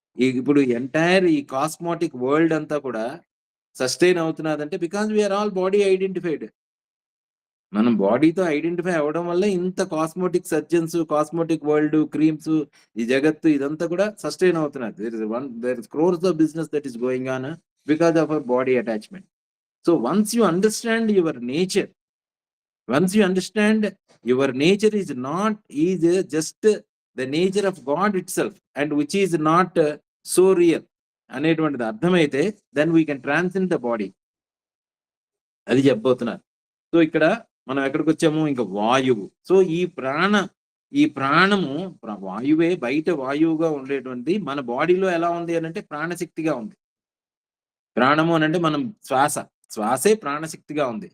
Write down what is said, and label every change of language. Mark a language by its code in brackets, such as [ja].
[te] ఇప్పుడు ఎంటైర్ ఈ cosmetic world అంతా కూడా sustain అవుతున్నదంటే [en] Because we are all body identified. [te] మనం బాడీతో ఐడెంటిఫై అవ్వడం వల్ల ఇంత cosmetic surgeons, cosmetic world, creams, ఈ జగత్తు ఇదంతా కూడా సస్టైన్ అవుతున్నది. [en] There is crores of business that is going on because of our body attachment. So once you understand your nature, once you understand your nature is not is just the nature of God itself and which is not so real [te] అనేటువంటిది అర్థమైతే [en] then we can transcend the body. [te] అది చెప్పబోతున్నారు. So ఇక్కడ మనం ఎక్కడికొచ్చాము? ఇంకా వాయువు. So ఈ ఈ ప్రాణము వాయువే బయట వాయువుగా ఉండేటువంటి మన బాడీలో ఎలా ఉంది అనంటే ప్రాణశక్తిగా ఉంది. ప్రాణము అనంటే మనం శ్వాసే ప్రాణశక్తిగా ఉంది.